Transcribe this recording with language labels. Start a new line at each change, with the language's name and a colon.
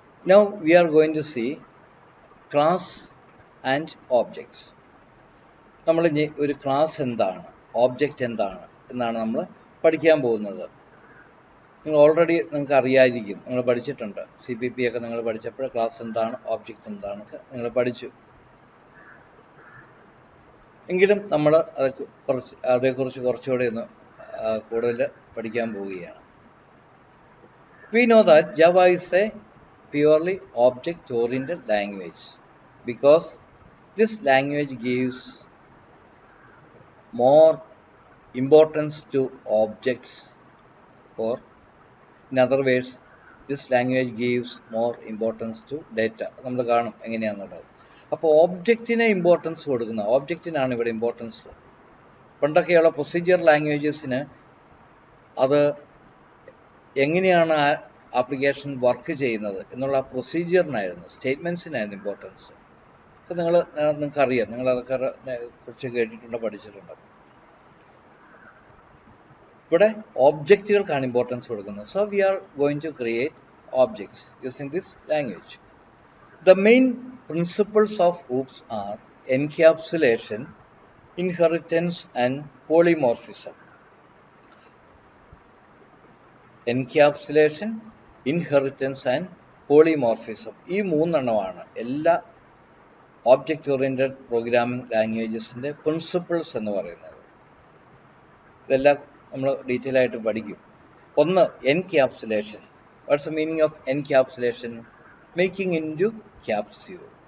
English: Now we are going to see class and objects.
Malayalam: നമ്മൾ ഇനി ഒരു ക്ലാസ് എന്താണ്, ഓബ്ജക്റ്റ് എന്താണ് എന്നാണ് നമ്മൾ പഠിക്കാൻ പോകുന്നത്. നിങ്ങൾ ഓൾറെഡി നിങ്ങൾക്ക് അറിയാതിരിക്കും, നിങ്ങൾ പഠിച്ചിട്ടുണ്ട്. CPP ഒക്കെ നിങ്ങൾ പഠിച്ചപ്പോൾ ക്ലാസ് എന്താണ്, ഓബ്ജക്റ്റ് എന്താണെന്നൊക്കെ നിങ്ങൾ പഠിച്ചു. എങ്കിലും നമ്മൾ അതേക്കുറിച്ച് കുറച്ചുകൂടി ഒന്ന് കൂടുതൽ പഠിക്കാൻ പോവുകയാണ്.
English: We know that Java is a purely object-oriented language because this language gives more importance to objects, or in other words, this language gives more importance to data.
Malayalam: നമ്മൾ കാണും എങ്ങനെയാണെന്നുള്ളത്. അപ്പോൾ ഓബ്ജക്റ്റിനെ ഇമ്പോർട്ടൻസ് കൊടുക്കുന്ന, ഓബ്ജക്റ്റിനാണ് ഇവിടെ ഇമ്പോർട്ടൻസ്. പണ്ടൊക്കെയുള്ള പ്രൊസീജിയർ ലാംഗ്വേജസിന് അത് എങ്ങനെയാണ് ആ application work ചെയ്യുന്നത് എന്നുള്ള പ്രൊസീജിയറിനായിരുന്നു, സ്റ്റേറ്റ്മെൻറ്റ്സിനായിരുന്നു ഇമ്പോർട്ടൻസ്. അത് നിങ്ങൾക്കറിയാം, നിങ്ങൾ അതൊക്കെ കുറിച്ച് കേട്ടിട്ടുണ്ട്, പഠിച്ചിട്ടുണ്ട്. ഇവിടെ ഓബ്ജക്റ്റുകൾക്കാണ് ഇമ്പോർട്ടൻസ് കൊടുക്കുന്നത്.
English: So we are going to create objects using this language. The main principles of OOPS are encapsulation, inheritance and polymorphism. Encapsulation, inheritance and polymorphism.
Malayalam: ഈ മൂന്നെണ്ണമാണ് എല്ലാ ഓബ്ജക്റ്റ് ഓറിയൻറ്റഡ് പ്രോഗ്രാമിംഗ് ലാംഗ്വേജസിൻ്റെ പ്രിൻസിപ്പിൾസ് എന്ന് പറയുന്നത്. ഇതെല്ലാം നമ്മൾ ഡീറ്റെയിൽ ആയിട്ട് പഠിക്കും. ഒന്ന്, encapsulation.
English: What's the meaning of encapsulation? Making into capsule.